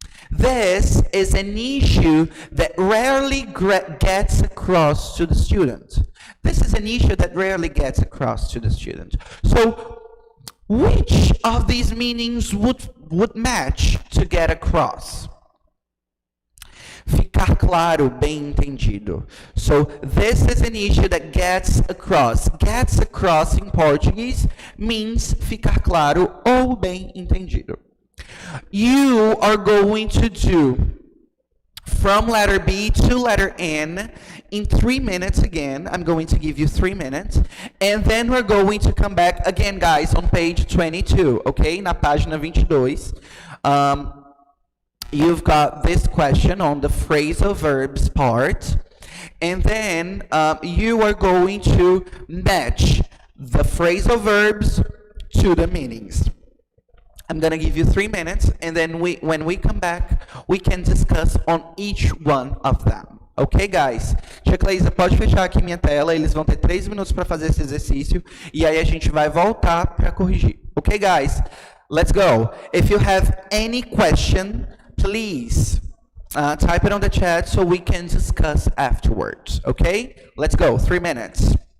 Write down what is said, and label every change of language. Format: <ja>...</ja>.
<en>This is an issue that rarely gets across to the student. This is an issue that rarely gets across to the student. So, which of these meanings would match to get across?</en> <pt>Ficar claro, bem entendido.</pt> <en>So, this is an issue that gets across. Gets across in Portuguese means</en> <pt>ficar claro ou bem entendido.</pt> <en>You are going to do from letter B to letter N in 3 minutes again. I'm going to give you 3 minutes. And then we're going to come back again, guys, on page 22, okay?</en> <pt>Na página 22.</pt> <en>You've got this question on the phrasal verbs part. And then you are going to match the phrasal verbs to the meanings. I'm going to give you 3 minutes, and then when we come back, we can discuss on each one of them. Ok, guys?</en> <pt>Tia Cleisa, pode fechar aqui minha tela, eles vão ter 3 minutos para fazer esse exercício, e aí a gente vai voltar para corrigir.</pt> <en>Ok, guys? Let's go. If you have any question, please type it on the chat so we can discuss afterwards. Ok? Let's go. 3 minutes.</en>